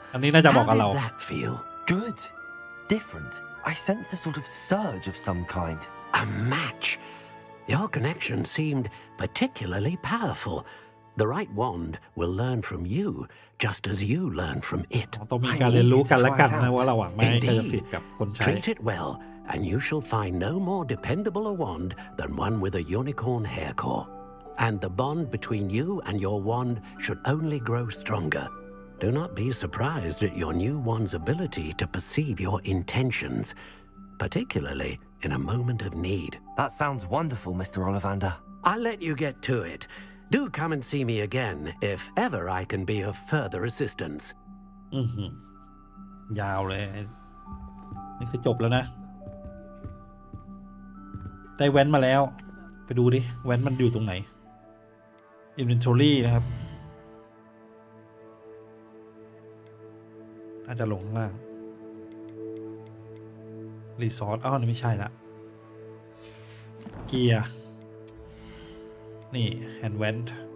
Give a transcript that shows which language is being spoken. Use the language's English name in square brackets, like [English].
[Thai] อันนี้น่าจะบอกกับ [English] how [Thai] เรา [English] did that feel? Good. Different. I sensed a sort of surge of some kind. A match. Your connection seemed particularly powerful. The right wand will learn from you, just as you learn from it. [Thai] ต้องมีการเรียนรู้กันและกันนะว่าระหว่างไม้กายสิทธิ์กับคนใช้ [English] Treat it well, and you shall find no more dependable a wand than one with a unicorn hair core. And the bond between you and your wand should only grow stronger. Do not be surprised at your new wand's ability to perceive your intentions, particularly in a moment of need. That sounds wonderful, Mr. Ollivander. I'll let you get to it. Do come and see me again if ever I can be of further assistance. [Thai] ยาวเลย นี่คือจบแล้วนะ ได้แว้นมาแล้ว ไปดูดิ แว้นมันอยู่ตรงไหน Inventory นะครับ น่าจะลงข้างล่าง Resource อ้าวนี่ไม่ใช่ละ เกียร์ นี่ Hand Vent